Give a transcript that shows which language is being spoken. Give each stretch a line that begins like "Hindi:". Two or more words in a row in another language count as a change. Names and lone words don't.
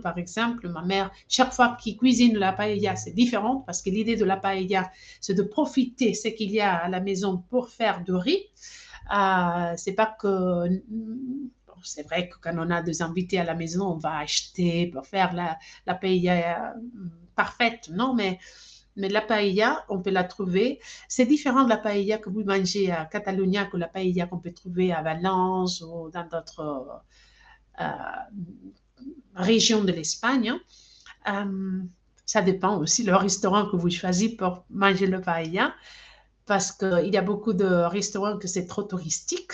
French: Par exemple, ma mère, chaque fois qu'il cuisine la paella, c'est différent parce que l'idée de la paella, c'est de profiter de ce qu'il y a à la maison pour faire du riz. C'est pas que c'est vrai que quand on a des invités à la maison, on va acheter pour faire la paella parfaite, non, mais la paella, on peut la trouver. C'est différent de la paella que vous mangez à Catalunya que la paella qu'on peut trouver à Valence ou dans d'autres euh, régions de l'Espagne. Euh, ça dépend aussi le restaurant que vous choisissez pour manger le paella parce qu'il y a beaucoup de restaurants que c'est trop touristique.